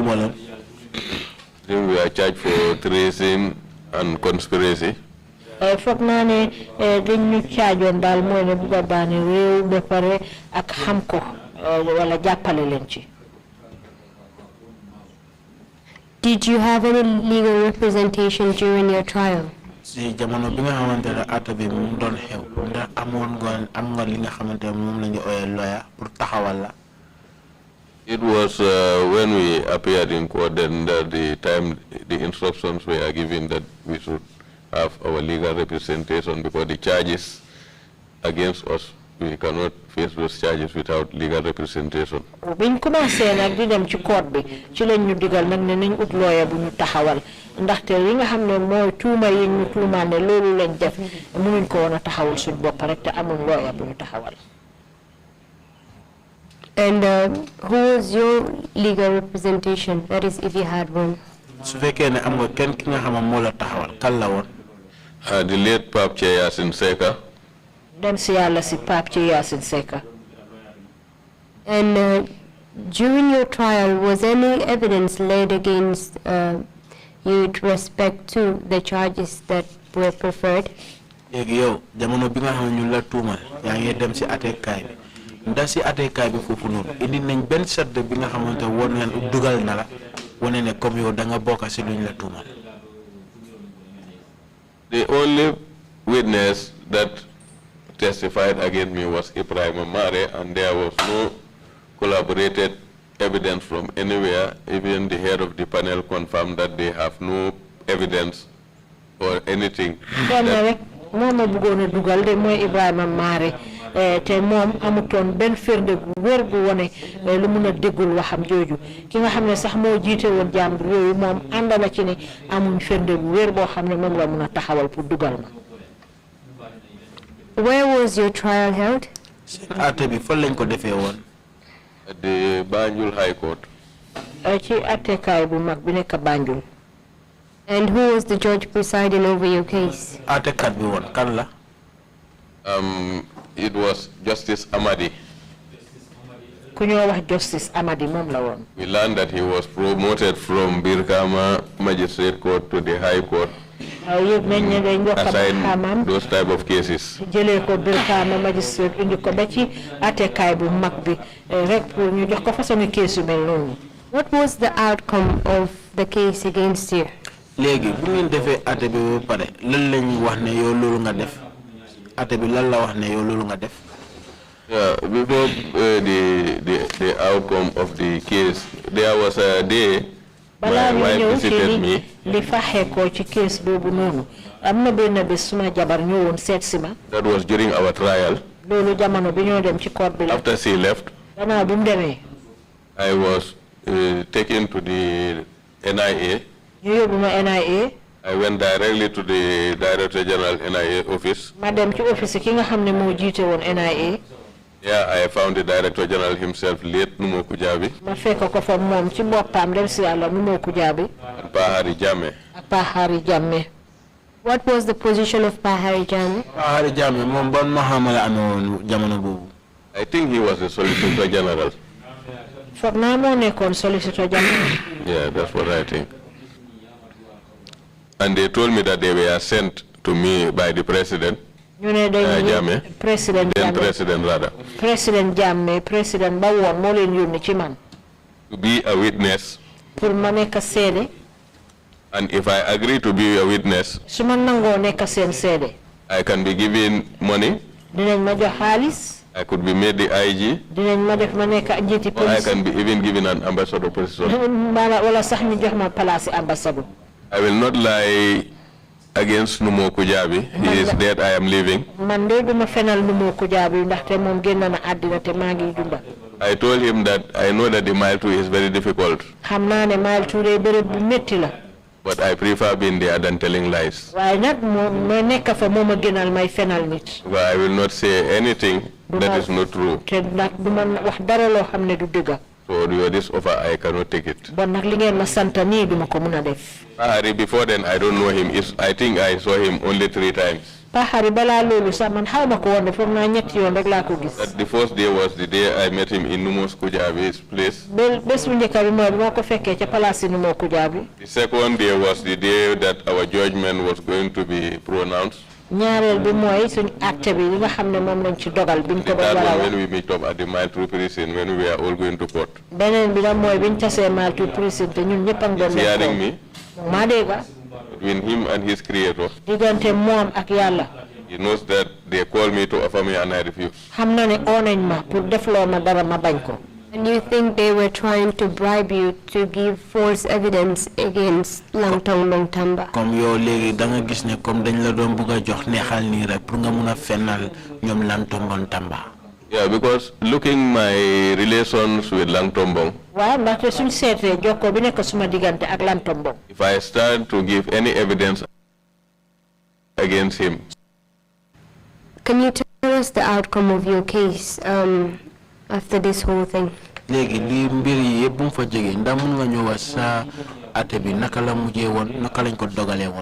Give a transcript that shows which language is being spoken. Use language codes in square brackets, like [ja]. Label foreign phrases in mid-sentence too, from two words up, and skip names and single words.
[wo] lan lañ leen tuumaloon. [en] Then we are charged for treason and conspiracy. [wo] Foog naa ne dañ ñu caajoon daal mooy ne bugg a daane réew ba pare ak xam ko wala jàppale leen ci. [en] Did you have any legal representation during your trial? [wo] Si jamono bi nga xamantene atta bi mu doon xew ndax amoon nga am nga li nga xamantene moom lañu oyé lawyer pour taxawal la. [en] It was when we appeared in court then the time the instructions were given that we should have our legal representation because the charges against us, we cannot face those charges without legal representation. [wo] Biñ commencé nak di dem ci court bi ci lañ ñu digal nak ne nañ ut lawyer bu ñu taxawal ndaxte li nga xam ne mooy tuuma yi ñu tuumaal ne loolu lañ def mënuñ ko woon a taxawal suñ bopp rek te amul lawyer bu ñu taxawal. [en] And who was your legal representation? That is, if you had one. [wo] Su fekkee ne am nga kenn ki nga xam moo la taxawal kan la woon. [en] The late Pape Yasin Seka. [wo] Dem si Yàlla si Pape Yasin Seka. [en] And during your trial, was any evidence laid against you with respect to the charges that were preferred? [wo] Léegi yow jamono bi nga xam ñu la tuumal yaa ngi dem si attekaay bi ndax si attekaay bi foofu noonu indi nañ benn sedd bi nga xamante woon ngeen dugal na la wane ne comme yow da nga bokk si luñ la tuumal. [en] The only witness that testified against me was Ibrahim Mare, and there was no collaborated evidence from anywhere. Even the head of the panel confirmed that they have no evidence or anything. [wo] Moom bëggoon dugal de mooy Ibrahima Mare te moom amutoon benn firnde gu wér gu wone lu mun a déggul waxam jooju ki nga xam ne sax moo jiite woon jàmbur yooyu moom ànd na ci ne amuñ firnde gu wér boo xam ne moom la mun a taxawal pour dugal ma. [en] Where was your trial held? [wo] Àtte bi fan lañ ko defee woon. [en] At the Banjul High Court. [wo] Ci attekaay bu mag bi nekk Banjul. [en] And who was the judge presiding over your case? [wo] Àttekat bi woon kan la. [en] It was Justice Amadi. [wo] Ku ñoo wax Justice Amadi moom la woon. [en] We learned that he was promoted from Birkama Magistrate Court to the High Court. [wo] Yëg nañ ne dañ [en] assign those type of cases. [wo] Jëlee ko Birkama Magistrate indi ko ba ci attekaay bu mag bi rek pour ñu jox ko façon case yu mel noonu. [en] What was the outcome of the case against you? [wo] Léegi bu ngeen defee àtte bi ba pare lan lañ wax ne yow loolu nga def àtte bi lan la wax ne yow loolu nga def. [en] Yeah, before the outcome of the case, there was a day my wife visited me. [wo] Li faxé ko ci case boobu noonu am na benn bés suma jabar ñëwoon seet si ma. [en] That was during our trial. [wo] Loolu jamono bi ñoo dem ci court bi la. [en] After she left, [wo] gannaaw bu mu demee. [en] I was taken to the NIA. [wo] ñu yóbbu ma NIA. [en] I went directly to the Director General NIA office. [wo] Ma dem ci office ki nga xam ne moo jiite woon NIA. [en] Yeah, I found the Director General himself late Numo Kujabi. [wo] Ma fekk ko fa moom ci boppam dem si Yàlla Numo Kujabi. [en] And Pahari Jammeh. [wo] Ak Pahari Jammeh. [en] What was the position of Pahari Jammeh? [wo] Pahari Jammeh moom ban mahama la amoon jamono boobu. [en] I think he was the Solicitor General. [wo] Foog naa moo nekkoon [en] Solicitor General. Yeah, that's what I think. And they told me that they were sent to me by the President. Jammeh. President rather. [wo] President Jammeh, President ba woon moo leen yónni ci man. [en] To be a witness. [wo] Pour ma nekk seede. [en] And if I agree to be a witness, [wo] su ma nangoo nekk seen seede. [en] I can be given money. [wo] Dinañ ma jox xaalis. [en] I could be made the IG. [wo] Dinañ ma def ma nekk njiiti [en] Or I police. can be even given an ambassador position. [wo] Wala sax ñu jox ma [fr] place ambassadeur. [en] I will not lie against Numo Kujabi. He is dead, I am living. [wo] Man de duma fenal Numo Kujabi ndaxte moom génn na àddina te maa ngi dunda. [en] I told him that I know that the mile 2 is very difficult. [wo] Xam naa ne mile 2 de bërëb bu métti la. [en] But I prefer being there than telling lies. [wo] Waaye nag ma nekk fa moo ma gënal may fenal nit. [en] But I will not say anything that is not true. [wo] Te nag duma wax dara loo xam ne du dëgg. [en] So this offer, I cannot take it. [wo] Bon nag li ngeen ma sant nii duma ko mun a def. [en] Before then, I don't know him. I think I saw him only 3 times. [wo] Pahari bala lolu sa man xawma ko won defo na ñetti yoon rek la ko gis. [en] That the first day was the day I met him in Numos Kujabi's place. [wo] Bes bu ñëk bi mo ko fekke ci place Numo Kujabi. [en] The second day was the day that our judgment was going to be pronounced. [wo] ñaarel bi moy suñ acte bi nga xamne mom lañ ci dogal biñ ko [en] That was when we meet up at the Mile 2 prison when we were all going to court. [wo] Benen bi la moy biñ tassé Mile 2 prison te ñun ñepp ak doon. [en] Hearing me? [wo] Ma dégga. [en] Between him and his creator. [wo] Digante mom ak Yalla. [en] He knows that they call me to offer me and I refuse. [wo] Xamna ne onañ ma pour deflo ma dara ma bañ ko. [en] And you think they were trying to bribe you to give false evidence against Langtong Longtamba? [wo] Comme yow légui da nga gis ne comme dañ la doon bëgga jox neexal ni rek pour nga mëna fennal ñom Langtong Longtamba. [en] Yeah, because looking my relations with Langtombong, [wo] Waaw ndaxte suñ sété jokko bi nekk suma digante ak Langtombong. [en] if I start to give any evidence against him. Can you tell us the outcome of your case after this whole thing? [wo] Légui li mbir yi yépp bu fa jógee ndax mën nga ñëw sa até bi naka la mujjé won naka lañ ko dogalé won.